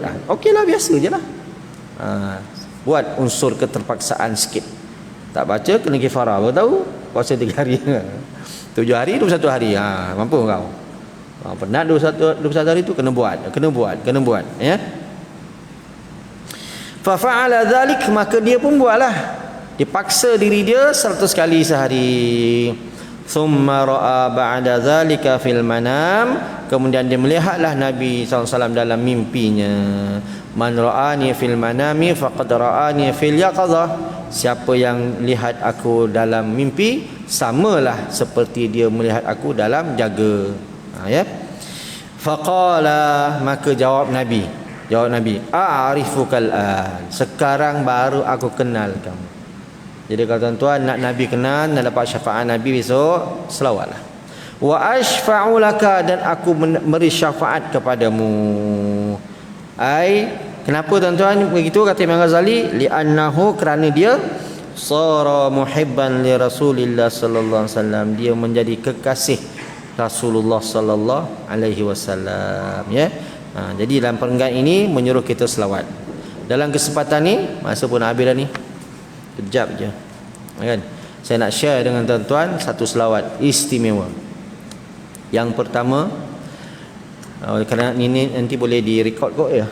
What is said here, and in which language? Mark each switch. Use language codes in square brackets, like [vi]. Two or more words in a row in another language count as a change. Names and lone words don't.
[ms] Okeylah, biasa je lah. Buat unsur keterpaksaan sikit. Tak baca kena kafarah, baru tahu puasa 3 hari. 7 hari 21 hari. Mampu kau. Penat 21 hari tu kena buat ya. [ar] ففعل ذلك, [ms] maka dia pun buatlah. Dipaksa diri dia 100 kali sehari. [ar] ثم رأى بعد ذلك في المنام, [ms] kemudian dia melihatlah Nabi SAW dalam mimpinya. [ar] من رآني في المنام فقد رآني في اليقظة, [ms] siapa yang lihat aku dalam mimpi, samalah seperti dia melihat aku dalam jaga. Ya. Faqala, maka jawab Nabi, [ar] أعرفك الآن, [ms] sekarang baru aku kenal kamu. Jadi kalau tuan-tuan nak Nabi kenal, nak dapat syafaat Nabi besok, selawatlah. [ar] وأشفع لك, [ms] dan aku memberi syafaat kepadamu. Kenapa tuan-tuan begitu kata Imam Ghazali? Li'annahu, kerana dia [ar] صار محبا لرسول الله صلى الله عليه وسلم, [ms] dia menjadi kekasih Rasulullah [ar] صلى الله عليه وسلم [ms] ya. Jadi dalam perenggan ini menyuruh kita selawat. Dalam kesempatan ni, masa pun habis dah ni. Kejap je. Kan? Saya nak share dengan tuan-tuan satu selawat istimewa. Yang pertama, kerana ini nanti boleh direkod kot ya.